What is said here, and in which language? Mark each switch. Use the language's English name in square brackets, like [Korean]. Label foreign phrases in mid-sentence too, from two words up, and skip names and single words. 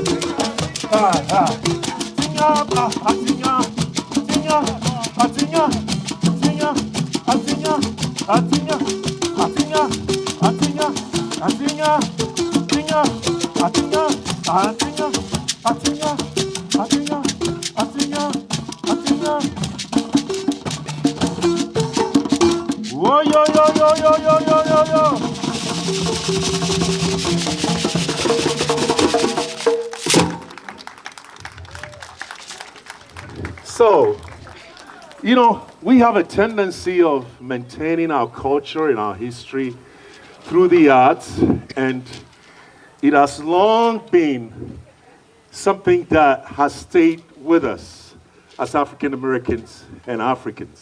[English] Tinga, tinga, tinga, tinga, tinga, tinga, tinga, tinga, tinga, tinga, tinga, tinga, tinga. Whoa, yo, yo, yo, yo, yo, yo, yo, yo. So, you know, we have a tendency of maintaining our culture and our history through the arts, and it has long been something that has stayed with us as African Americans and Africans.